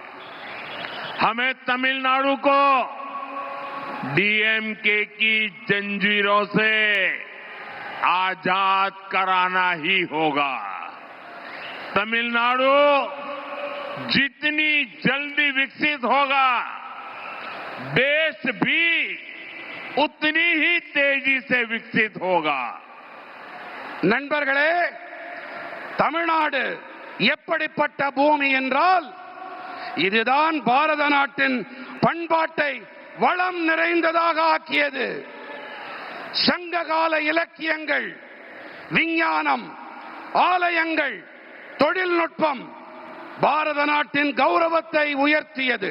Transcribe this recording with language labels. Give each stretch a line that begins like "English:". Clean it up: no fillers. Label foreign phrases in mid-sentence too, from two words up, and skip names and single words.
Hindi: हमें तमिलनाडु को DMK की जंजीरों से आजाद कराना ही होगा। तमिलनाडु जितनी जल्दी विकसित होगा, देश भी उतनी ही तेजी से विकसित होगा।
Tamil: நண்பர்களே, தமிழ்நாடு எப்படிப்பட்ட பூமி என்றால், இதுதான் பாரத நாட்டின் பண்பாட்டை வளம் நிறைந்ததாக ஆக்கியது. சங்ககால இலக்கியங்கள், விஞ்ஞானம், ஆலயங்கள், தொழில்நுட்பம் பாரத நாட்டின் கௌரவத்தை உயர்த்தியது.